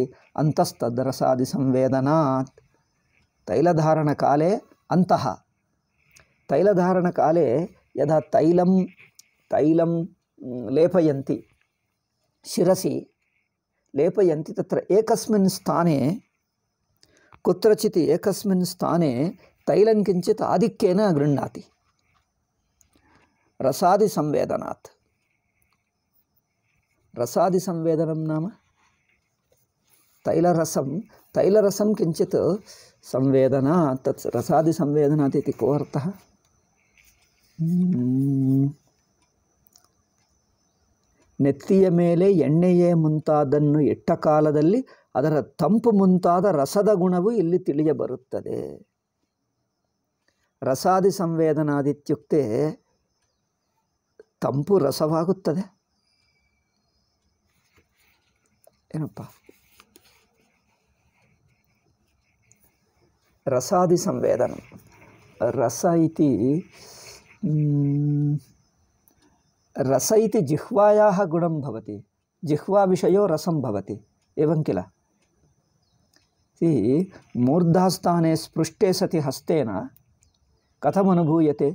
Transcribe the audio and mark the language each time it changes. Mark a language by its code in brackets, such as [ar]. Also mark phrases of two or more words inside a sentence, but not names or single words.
[sa] अन्तस्तद्रसादिसंवेदनात्। तैलधारणकाले अन्तः, तैलधारणकाले यदा तैलं लेपयन्ति, शिरसि लेपयन्ति, तत्र एकस्मिन् स्थाने कुत्रचित् एकस्मिन् स्थाने तैलं किञ्चित् आधिक्येन गृह्णाति रसादिसंवेदनात्। रसादिसंवेदनं नाम तैलरसं किञ्चित् संवेदना, तत् रसादिसंवेदनात् इति को अर्थः? [kn] ನೆತ್ತಿಯ ಮೇಲೆ ಎಣ್ಣೆಯೇ ಮುಂತಾದನ್ನು ಇಟ್ಟ ಕಾಲದಲ್ಲಿ ಅದರ ತಂಪು ಮುಂತಾದ ರಸದ ಗುಣವು ಇಲ್ಲಿ ತಿಳಿಯಬರುತ್ತದೆ. [sa] ರಸಾದಿ ಸಂವೇದನಾದಿತ್ಯುಕ್ತೆ [kn] ತಂಪು ರಸವಾಗುತ್ತದೆ. ಏನಪ್ಪ [sa] ರಸಾದಿ ಸಂವೇದನ? ರಸ इति जिह्वायाः गुणं भवति। जिह्वाविषयो रसं भवति, एवं किल? मूर्धास्थाने स्पृष्टे सति हस्तेन कथम् अनुभूयते?